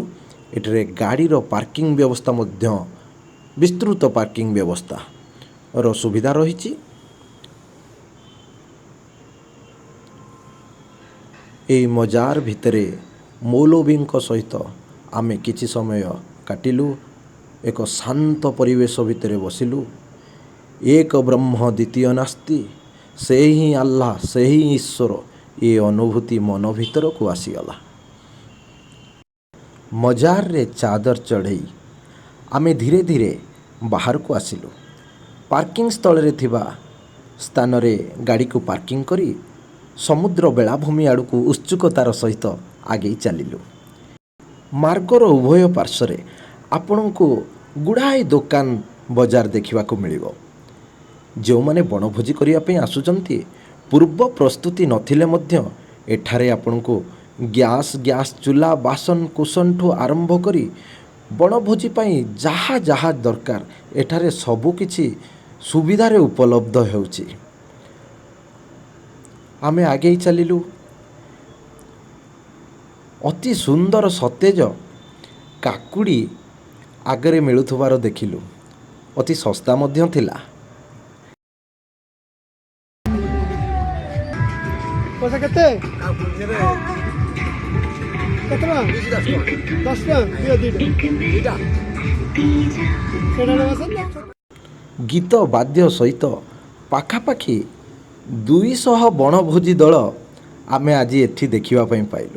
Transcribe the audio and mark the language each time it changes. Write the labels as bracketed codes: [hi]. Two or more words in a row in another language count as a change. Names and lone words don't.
[or] ଏଠାରେ ଗାଡ଼ିର ପାର୍କିଂ ବ୍ୟବସ୍ଥା ମଧ୍ୟ ବିସ୍ତୃତ ପାର୍କିଂ ବ୍ୟବସ୍ଥାର ସୁବିଧା ରହିଛି। ଏ ମଜାର ଭିତରେ ମୌଲବୀଙ୍କ ସହିତ ଆମେ କିଛି ସମୟ କାଟିଲୁ। ଏକ ଶାନ୍ତ ପରିବେଶ ଭିତରେ ବସିଲୁ। [sa] एक ब्रह्म द्वितीय नास्ति [or] ସେ ହିଁ ଅଲ୍ଲାହ ସେ ହିଁ ଈଶ୍ୱର ଏ ଅନୁଭୂତି ମନ ଭିତରକୁ ଆସିଗଲା। ମଜାରରେ ଚାଦର ଚଢ଼ାଇ ଆମେ ଧୀରେ ଧୀରେ ବାହାରକୁ ଆସିଲୁ। ପାର୍କିଂ ସ୍ଥଳରେ ଥିବା ସ୍ଥାନରେ ଗାଡ଼ିକୁ ପାର୍କିଂ କରି ସମୁଦ୍ର ବେଳାଭୂମି ଆଡ଼କୁ ଉତ୍ସୁକତାର ସହିତ ଆଗେ ଚାଲିଲୁ। ମାର୍ଗର ଉଭୟ ପାର୍ଶ୍ୱରେ ଆପଣଙ୍କୁ ଗୁଡ଼ାଏ ଦୋକାନ ବଜାର ଦେଖା ମିଳିବ। ଯେଉଁମାନେ ବଣଭୋଜି କରିବା ପାଇଁ ଆସୁଛନ୍ତି ପୂର୍ବ ପ୍ରସ୍ତୁତି ନଥିଲେ ମଧ୍ୟ ଏଠାରେ ଆପଣଙ୍କୁ ଗ୍ୟାସ ଚୂଲି ବାସନ କୁସନ ଠୁ ଆରମ୍ଭ କରି ବଣଭୋଜି ପାଇଁ ଯାହା ଯାହା ଦରକାର ଏଠାରେ ସବୁ କିଛି ସୁବିଧାରେ ଉପଲବ୍ଧ ହେଉଛି। ଆମେ ଆଗେ ଚାଲିଲୁ। ଅତି ସୁନ୍ଦର ସତେଜ କାକୁଡ଼ି ଏଠାରେ ମିଳୁଥିବାର ଦେଖିଲୁ। ଅତି ଶସ୍ତା ମଧ୍ୟ ଥିଲା। ପଇସା କେତେ କେତନା 10 ଟଙ୍କା ଦିଅ ଦିଟା ଗୀତ ବାଦ୍ୟ ସହିତ ପାଖାପାଖି 200 ବଣଭୋଜି ଦଳ ଆମେ ଆଜି ଏଠି ଦେଖିବାକୁ ପାଇଲୁ।